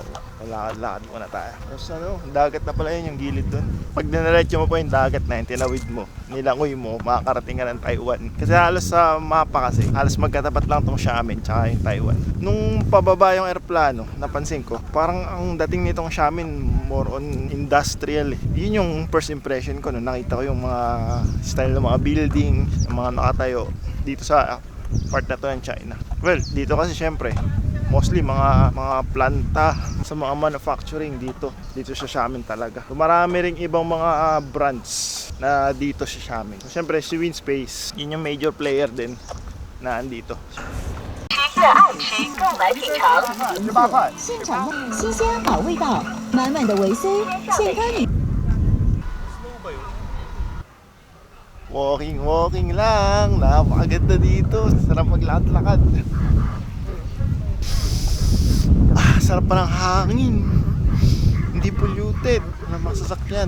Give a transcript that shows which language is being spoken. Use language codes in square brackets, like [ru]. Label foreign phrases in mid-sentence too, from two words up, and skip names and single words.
[tl] Lakad-lakad muna tayo. Tapos ano, dagat na pala yun yung gilid dun. Pag dinaretso mo pa yung dagat na yun, tinawid mo, nilangoy mo, makakarating ka ng Taiwan. Kasi halos sa mapa kasi, halos magkatapat lang tong Xiamen tsaka yung Taiwan. Nung pababa yung aeroplano, napansin ko, parang ang dating nitong Xiamen [en] more on industrial [tl] eh. Yun yung [en] first impression [tl] ko nung nakita ko yung mga style ng mga building, ng mga nakatayo dito sa part na to ng China. Well, dito kasi syempre mostly mga planta sa mga manufacturing dito sa Xiamen talaga. So, marami ring ibang mga brands na dito sa Xiamen. So, syempre si Winspace, yun yung [en] major player [tl] din na andito. [zh] 的爱吃，购买品尝。 18块。现场新鲜好味道，满满的维 C， 健康你。 [tl] Walking lang. Napakaganda dito. Sarap maglakad-lakad. Sarap pa ng hangin. Hindi polluted. Walang mga sasakyan.